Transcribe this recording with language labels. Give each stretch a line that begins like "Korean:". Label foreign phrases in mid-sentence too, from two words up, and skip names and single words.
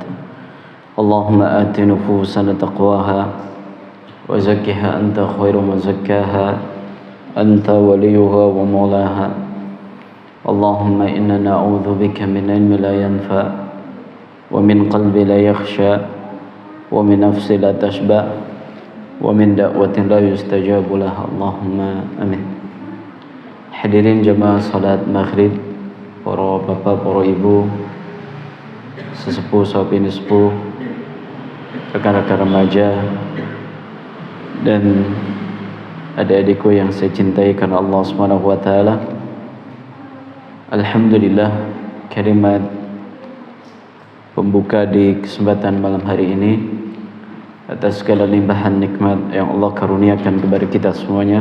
Arabic: اللهم آت نفوسنا تقواها وزكها أنت خير من زكاها أنت وليها ومولاها. اللهم إنا نعوذ بك من علم لا ينفع ومن قلب لا يخشى ومن نفس لا تشبع ومن دعوة لا يستجاب لها. اللهم آمين.
Indonesian: Hadirin jamaah salat maghrib, para bapak, para ibu, sesepuh, sahabat sepuh, rekan-rekan remaja, dan adik-adikku yang saya cintai karena Allah
Arabic: سبحانه وتعالى.
Indonesian: Alhamdulillah, kalimat pembuka di kesempatan malam hari ini atas segala limpahan nikmat yang Allah karuniakan kepada kita semuanya.